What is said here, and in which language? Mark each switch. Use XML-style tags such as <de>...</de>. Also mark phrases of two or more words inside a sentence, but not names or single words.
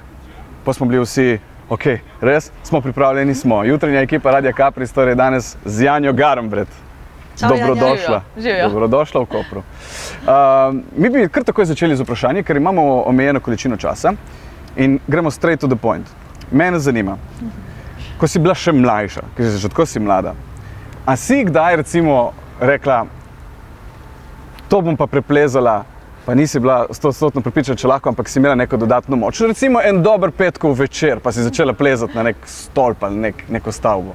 <sl>Pa smo bili vsi, ok, res, smo pripravljeni, smo. Jutranja ekipa Radia Capris, torej danes z Janjo Garnbret. Dobrodošla. Dobrodošla v Kopru. Mi bi kar takoj začeli z vprašanjem, ker imamo omejeno količino časa in gremo</sl> <en>straight to the point.</en> <sl>Mene zanima, ko si bila še mlajša, ker si že tako si mlada, a si kdaj recimo rekla, to bom pa preplezala, pa nisi bila 100% prepričana, če lahko, ampak si imela neko dodatno moč. Recimo en dober petkov večer, pa si začela plezati na nek stolp ali neko stavbo.</sl>